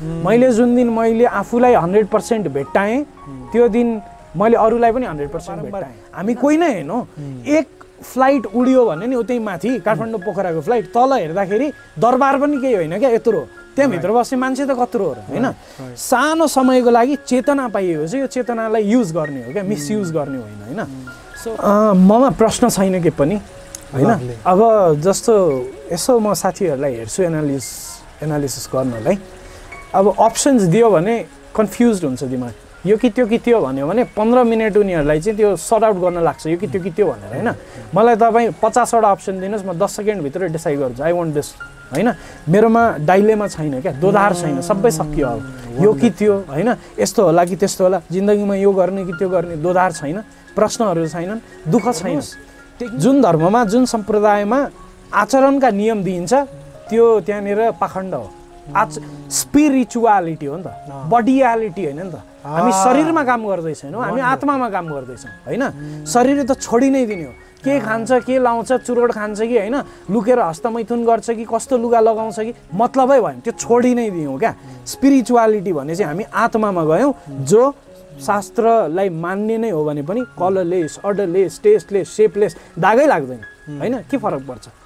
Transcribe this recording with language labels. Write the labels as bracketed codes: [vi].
[ne] मैले जुन दिन मैले आफूलाई 100% भेट्टाएँ त्यो दिन मैले अरूलाई पनि 100% भेट्टाएँ। हामी कोही नै होइन। एक फ्लाइट उड्यो भने नि उतै माथि काठमाडौँ पोखराको फ्लाइट तल हेर्दाखेरि दरबार पनि केही होइन क्या, यत्रो। त्यहाँभित्र बस्ने मान्छे त कत्रो हो र होइन। सानो समयको लागि चेतना पाइएको चाहिँ यो चेतनालाई युज गर्ने हो क्या, मिसयुज गर्ने होइन हैन। सो ममा प्रश्न छैन के पनि हैन। अब जस्तो यसो म साथीहरूलाई हेर्छु एनालिसिस गर्नलाई। अब अप्सन्स दियो भने कन्फ्युज हुन्छ दिमाग। यो कि त्यो भन्यो भने 15 मिनट उनीहरूलाई चाहिँ त्यो सर्ट आउट गर्न लाग्छ, यो कि त्यो भनेर हैन। मलाई तपाईँ 50वटा अप्सन दिनुहोस्, म 10 सेकेन्डभित्र डिसाइड गर्छु [en] I want this [ne] हैन। मेरोमा डाइलेमा छैन क्या, दोधार छैन, सबै सकियो। अब यो कि त्यो हैन, यस्तो होला कि त्यस्तो होला, जिन्दगीमा यो गर्ने कि त्यो गर्ने, दोधार छैन, प्रश्नहरू छैनन्, दुःख छैन। जुन धर्ममा जुन सम्प्रदायमा आचरणका नियम दिइन्छ त्यो त्यहाँनिर पाखण्ड हो। स्पिरिचुअलिटी हो नि त, बडियालिटी होइन नि त। हामी शरीरमा काम गर्दैछौँ, हामी आत्मामा काम गर्दैछौँ हैन। शरीर त छोडी नै दिने हो। के खान्छ, के लाउँछ, चुरोट खान्छ कि हैन, लुकेर हस्तमैथुन गर्छ कि कस्तो लुगा लगाउँछ कि मतलबै भएन, त्यो छोडी नै दियौँ क्या। स्पिरिचुअलिटी भने चाहिँ हामी आत्मामा गयौँ, जो शास्त्रलाई मान्ने नै हो भने पनि कलरलेस, अर्डरलेस, टेस्टलेस, सेपलेस, दागै लाग्दैन हैन। के फरक पर्छ?